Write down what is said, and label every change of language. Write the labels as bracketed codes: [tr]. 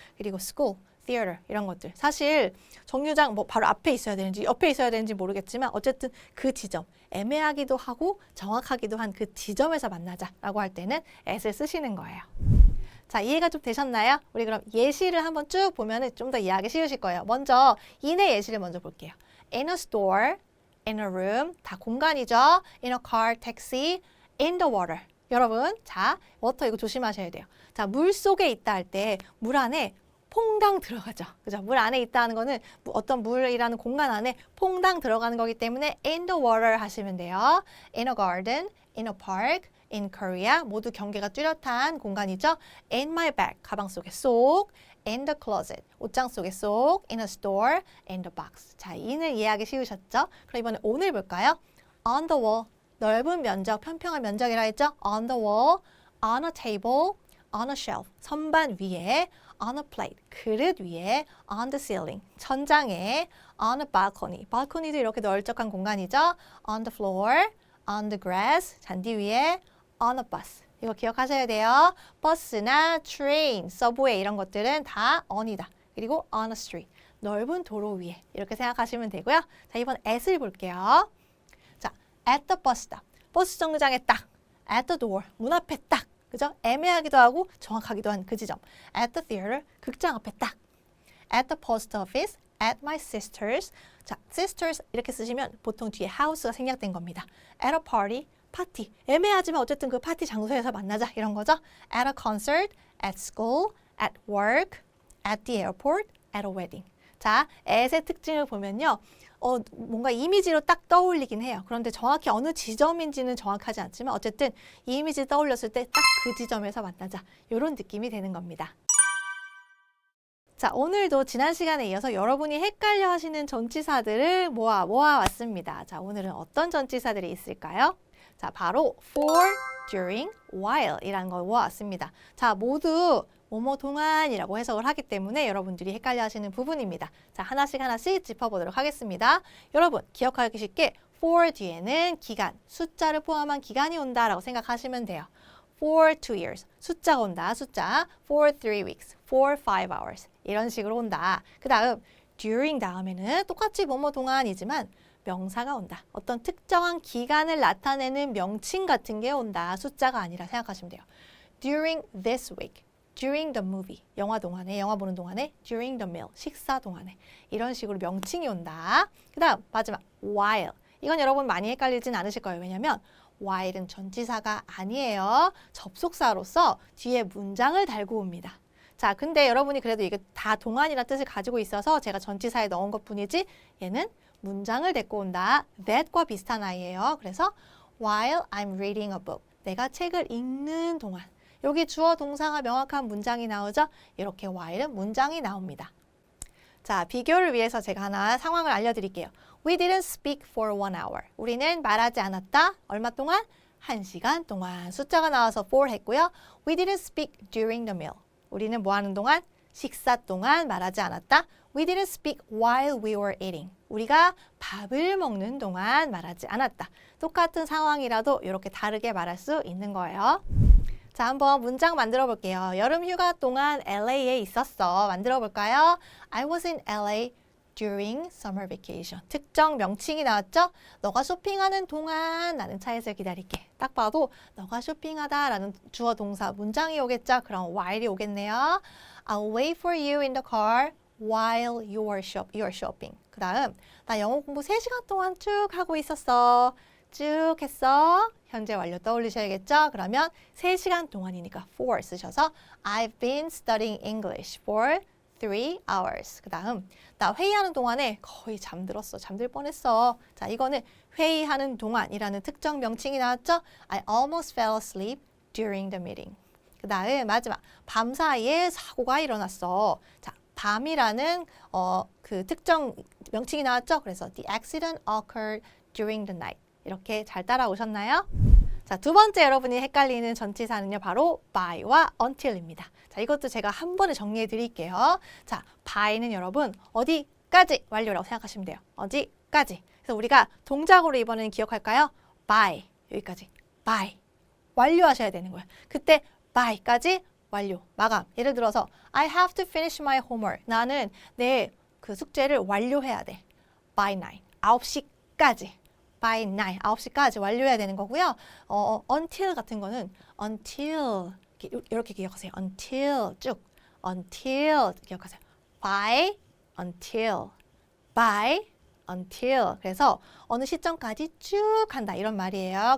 [ko] 그리고 school, theater 이런 것들. 사실 정류장 뭐 바로 앞에 있어야 되는지 옆에 있어야 되는지 모르겠지만 어쨌든 그 지점. 애매하기도 하고 정확하기도 한 그 지점에서 만나자라고 할 때는 at을 쓰시는 거예요. 자, 이해가 좀 되셨나요? 우리 그럼 예시를 한번 쭉 보면 좀 더 이해하기 쉬우실 거예요. 먼저 인의 예시를 먼저 볼게요. [en] In a store, in a room, [ko] 다 공간이죠. [en] In a car, taxi, in the water. [ko] 여러분, 자, 워터 이거 조심하셔야 돼요. 자, 물 속에 있다 할 때 물 안에 퐁당 들어가죠. 그죠? 물 안에 있다는 거는 어떤 물이라는 공간 안에 퐁당 들어가는 거기 때문에 [en] in the water [ko] 하시면 돼요. [en] In a garden, in a park, in Korea [ko] 모두 경계가 뚜렷한 공간이죠. [en] In my bag [ko] 가방 속에 쏙, [en] in the closet [ko] 옷장 속에 쏙, [en] in a store, in the box. [ko] 자, 이는 이해하기 쉬우셨죠? 그럼 이번에 on을 볼까요? [en] On the wall [ko] 넓은 면적, 평평한 면적이라 했죠? [en] On the wall, on a table, on a shelf [ko] 선반 위에, [en] on a plate [ko] 그릇 위에, [en] on the ceiling [ko] 천장에, [en] on a balcony balcony도 [ko] 이렇게 넓적한 공간이죠? [en] On the floor, on the grass [ko] 잔디 위에, [en] on a bus. [ko] 이거 기억하셔야 돼요. 버스나 train, subway 이런 것들은 다 on이다. 그리고 [en] on a street. [ko] 넓은 도로 위에. 이렇게 생각하시면 되고요. 자, 이번 at을 볼게요. 자, [en] at the bus stop. [ko] 버스 정류장에 딱. [en] at the door. [ko] 문 앞에 딱. 그죠? 애매하기도 하고 정확하기도 한 그 지점. [en] at the theater. [ko] 극장 앞에 딱. [en] at the post office. at my sister's. [ko] 자, sisters 이렇게 쓰시면 보통 뒤에 house가 생략된 겁니다. [en] at a party. 파티. [ko] 애매하지만 어쨌든 그 파티 장소에서 만나자 이런 거죠. [en] At a concert, at school, at work, at the airport, at a wedding. [ko] 자, at의 특징을 보면요. 뭔가 이미지로 딱 떠올리긴 해요. 그런데 정확히 어느 지점인지는 정확하지 않지만 어쨌든 이 이미지 떠올렸을 때 딱 그 지점에서 만나자. 이런 느낌이 되는 겁니다. 자, 오늘도 지난 시간에 이어서 여러분이 헷갈려 하시는 전치사들을 모아왔습니다. 자, 오늘은 어떤 전치사들이 있을까요? 자, 바로 for, during, while 이라는 걸 모아왔습니다. 자, 모두 뭐뭐 동안이라고 해석을 하기 때문에 여러분들이 헷갈려 하시는 부분입니다. 자, 하나씩 짚어보도록 하겠습니다. 여러분, 기억하기 쉽게 for 뒤에는 기간, 숫자를 포함한 기간이 온다라고 생각하시면 돼요. [en] for 2 years, [ko] 숫자가 온다, 숫자. [en] for 3 weeks, for 5 hours [ko] 이런 식으로 온다. 그 다음 during 다음에는 똑같이 뭐뭐 동안이지만 명사가 온다. 어떤 특정한 기간을 나타내는 명칭 같은 게 온다. 숫자가 아니라 생각하시면 돼요. [en] During this week, during the movie, [ko] 영화 보는 동안에, [en] during the meal, [ko] 식사 동안에 이런 식으로 명칭이 온다. 그 다음 마지막 while. 이건 여러분 많이 헷갈리진 않으실 거예요. 왜냐하면 while은 전치사가 아니에요. 접속사로서 뒤에 문장을 달고 옵니다. 자, 근데 여러분이 그래도 이게 다 동안이라는 뜻을 가지고 있어서 제가 전치사에 넣은 것뿐이지 얘는 문장을 데리고 온다. that과 비슷한 아이예요. 그래서 [en] while I'm reading a book. [ko] 내가 책을 읽는 동안. 여기 주어 동사가 명확한 문장이 나오죠? 이렇게 while은 문장이 나옵니다. 자, 비교를 위해서 제가 하나 상황을 알려드릴게요. [en] We didn't speak for 1 hour. [ko] 우리는 말하지 않았다. 얼마 동안? 1시간 동안. 숫자가 나와서 for 했고요. [en] We didn't speak during the meal. [ko] 우리는 뭐 하는 동안? 식사 동안 말하지 않았다. [en] We didn't speak while we were eating. [ko] 우리가 밥을 먹는 동안 말하지 않았다. 똑같은 상황이라도 이렇게 다르게 말할 수 있는 거예요. 자, 한번 문장 만들어 볼게요. 여름 휴가 동안 LA에 있었어. 만들어 볼까요? [en] I was in LA during summer vacation. [ko] 특정 명칭이 나왔죠? 너가 쇼핑하는 동안 나는 차에서 기다릴게. 딱 봐도 너가 쇼핑하다 라는 주어 동사 문장이 오겠죠? 그럼 while이 오겠네요. [en] I'll wait for you in the car while you are shopping. [ko] 그 다음 나 영어 공부 3시간 동안 쭉 하고 있었어. 쭉 했어. 현재 완료 떠올리셔야겠죠? 그러면 3시간 동안이니까 for 쓰셔서 [en] I've been studying English for 3 hours. [ko] 그 다음 나 회의하는 동안에 거의 잠들었어. 잠들 뻔했어. 자, 이거는 회의하는 동안이라는 특정 명칭이 나왔죠? [en] I almost fell asleep during the meeting. [ko] 그 다음 마지막 밤 사이에 사고가 일어났어. 자, 밤이라는 그 특정 명칭이 나왔죠? 그래서 [en] the accident occurred during the night. [ko] 이렇게 잘 따라오셨나요? 자, 두 번째 여러분이 헷갈리는 전치사는요, 바로 by와 until입니다. 자, 이것도 제가 한 번에 정리해 드릴게요. 자, by는 여러분 어디까지 완료라고 생각하시면 돼요. 어디까지. 그래서 우리가 동작으로 이번에는 기억할까요? by, 여기까지. by. 완료하셔야 되는 거예요. 그때 by까지 완료, 마감. 예를 들어서 [en] I have to finish my homework. [ko] 나는 내 그 숙제를 완료해야 돼. by 9, 9시까지. by 9시까지 완료해야 되는 거고요. until 같은 거는 until 이렇게 기억하세요. until 쭉 until 기억하세요. by until by until 그래서 어느 시점까지 쭉 한다 이런 말이에요.